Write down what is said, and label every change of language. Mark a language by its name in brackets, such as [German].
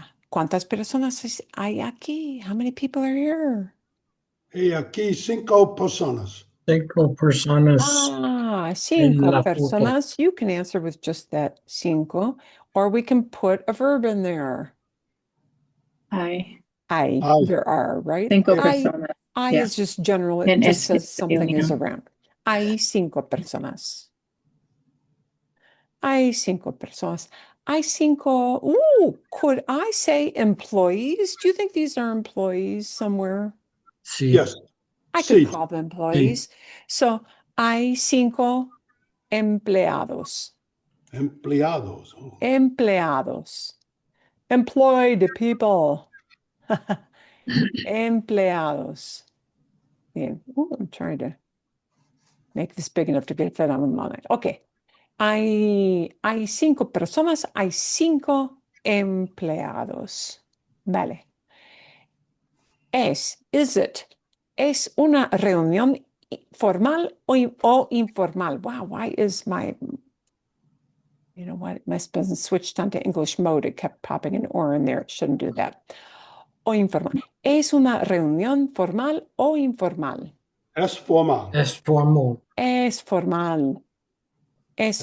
[Spanish] ¿Cuántas personas hay aquí? [English] How many people are here? [Spanish] Hey, aquí 5 personas. 5 personas. 5 personas. [English] You can answer with just that cinco, or we can put a verb in there. [Spanish] Hay. [English] There are, right? [Spanish] 5 personas. [English] Is just general. It just says something is around. [Spanish] Hay 5 personas. Hay 5 personas. Hay 5. [English] Could I say employees? Do you think these are employees somewhere? [Spanish] Sí. [English] Yes. I could call them employees. [Spanish] So, hay 5 empleados. Empleados. Oh. Empleados. [English] Employed people. [Spanish] Empleados. Bien. [English] I'm trying to make this big enough to get fit on my mind. Okay. [Spanish] Hay 5 personas, hay 5 empleados. Vale. [English] Is it? [Spanish] ¿Es una reunión formal o informal? [English] Wow, why is my, you know what, my been switched onto English mode. It kept popping an or in there. It shouldn't do that. [Spanish] O informal. ¿Es una reunión formal o informal? Es formal. Es formal. Es formal. Es